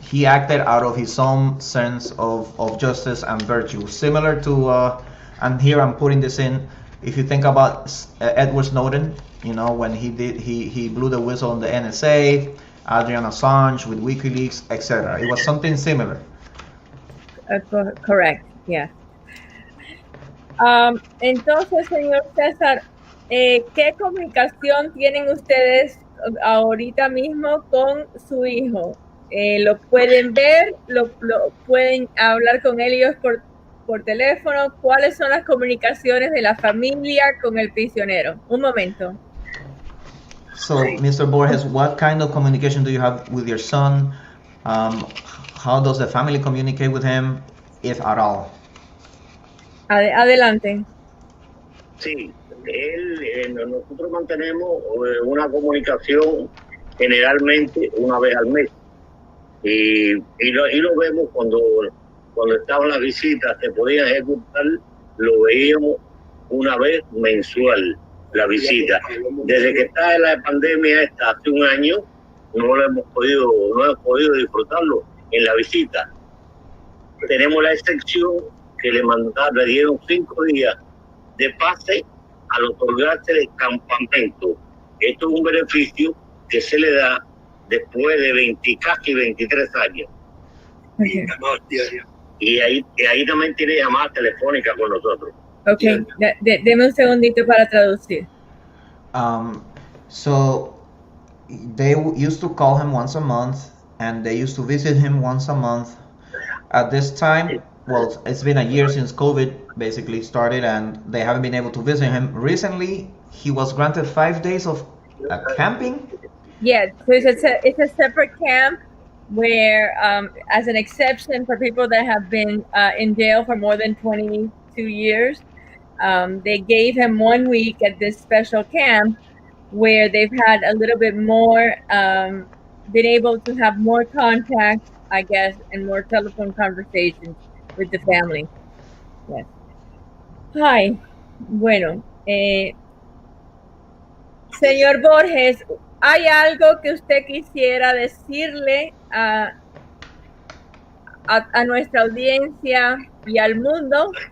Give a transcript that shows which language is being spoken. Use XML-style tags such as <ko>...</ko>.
<en>He acted out of his own sense of justice and virtue, similar to, and here I'm putting this in, if you think about Edward Snowden, when he blew the whistle on the NSA, Adrian Assange with WikiLeaks, etc. It was something similar. Correct, yeah.</en> <es>Entonces, señor César, ¿qué comunicación tienen ustedes ahorita mismo con su hijo? ¿Lo pueden ver? ¿Lo pueden hablar con ellos por teléfono? ¿Cuáles son las comunicaciones de la familia con el prisionero? Un momento.</es> <en>So, Mr. Borges, what kind of communication do you have with your son? How does the family communicate with him, if at all?</en> <es>Adelante. Sí, nosotros mantenemos una comunicación generalmente una vez al mes. Y lo vemos cuando estaban las visitas, se podían ejecutar, lo veíamos una vez mensual, la visita. Desde que está la pandemia hasta hace un año, no hemos podido disfrutarlo en la visita. Tenemos la excepción que le dieron 5 días de pase al otorgarse el campamento. Esto es un beneficio que se le da después de casi 23 años.</es> <en>Okay.</en> <es>Y ahí también tiene llamada telefónica con nosotros. Ok, deme un segundito para traducir.</es> <en>So they used to call him once a month, and they used to visit him once a month. At this time, well, it's been a year since COVID basically started, and they haven't been able to visit him. Recently, he was granted 5 days of camping. Yeah, so it's a separate camp where, as an exception for people that have been in jail for more than 22 years, they gave him 1 week at this special camp where they've had a little bit more, been able to have more contact, I guess, and more telephone conversations with the family. Yes. Hi.</en> <es>Bueno, señor Borges, ¿hay algo que usted quisiera decirle a nuestra audiencia y al mundo?</es>